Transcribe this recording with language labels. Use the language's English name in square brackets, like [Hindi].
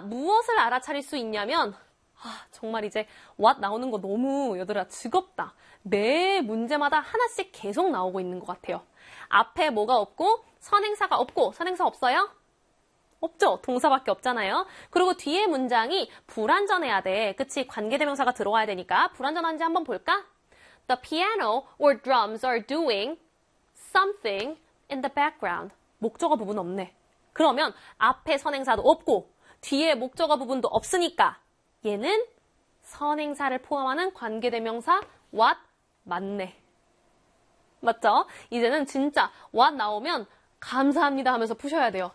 [Korean] 무엇을 알아차릴 수 있냐면 정말 이제 what 나오는 거 너무 얘들아 즐겁다. 매 문제마다 하나씩 계속 나오고 있는 것 같아요. 앞에 뭐가 없고 선행사가 없고 선행사 없어요? 없죠. 동사밖에 없잖아요. 그리고 뒤에 문장이 불완전해야 돼. 그치? 관계대명사가 들어와야 되니까. 불완전한지 한번 볼까? [English] The piano or drums are doing something in the background. [Korean] 목적어 부분 없네. 그러면 앞에 선행사도 없고, 뒤에 목적어 부분도 없으니까, 얘는 선행사를 포함하는 관계대명사 what? 맞네. 맞죠? 이제는 진짜 what 나오면 감사합니다 하면서 푸셔야 돼요.